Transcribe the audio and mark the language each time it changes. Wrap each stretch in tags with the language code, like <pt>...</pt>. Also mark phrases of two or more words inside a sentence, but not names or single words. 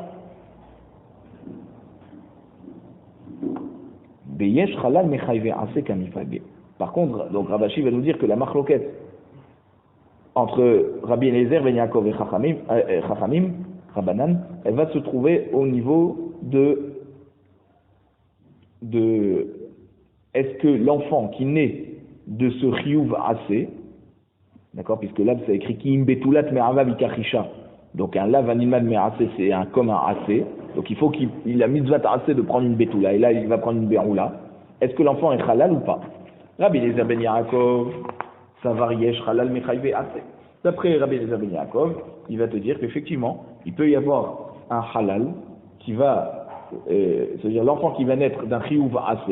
<fr>Par contre, donc Ravashi va nous dire que la machloket entre Rabbi Eliezer ben Yaakov et Chachamim, Rabbanan, elle va se trouver au niveau de est-ce que l'enfant qui naît de ce</fr> <he>חיוב עשה,</he> <fr>d'accord, puisque là c'est écrit</fr> <he>כי אם בתולת מעמיו יקח אשה,</he> <fr>donc un lav animal me'ase c'est comme un assez, donc il faut qu'il a</fr> <he>מצוות עשה</he> <fr>de prendre une betula, et là il va prendre une beroula. Est-ce que l'enfant est halal ou pas? Rabbi Eliezer ben Yaakov, ça varie,</fr> <he>חלל מחייבי עשה.</he> <fr>D'après Rabbi Eliezer ben Yaakov, il va te dire qu'effectivement, il peut y avoir un halal qui va, c'est-à-dire l'enfant qui va naître d'un</fr> <he>חיוב עשה.</he>